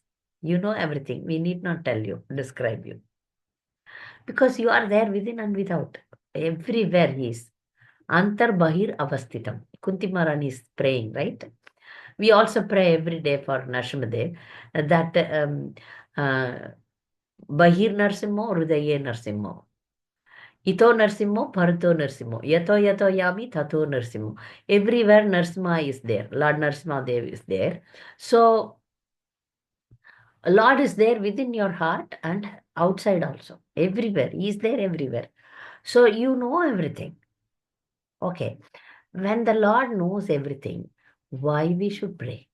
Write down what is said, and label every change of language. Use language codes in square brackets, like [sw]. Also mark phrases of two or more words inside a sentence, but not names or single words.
[en] You know everything. We need not tell you, describe you. Because you are there within and without. Everywhere he is. [sa] अन्तर् बहिर् अवस्थितम्. [en] Kunti Maharani is praying, right? We also pray every day for Narsimadev that [sa] बहिर् नरसिंहो हृदये नरसिंहो. इतो नरसिंहो भारतो नरसिंहो यतो यतो यामि ततो नरसिंहो. [en] Everywhere Narsimha is there. Lord Narsimha Dev is there. So, Lord is there within your heart and outside also. Everywhere. He is there everywhere. So, you know everything. Okay. When the Lord knows everything, why we should pray?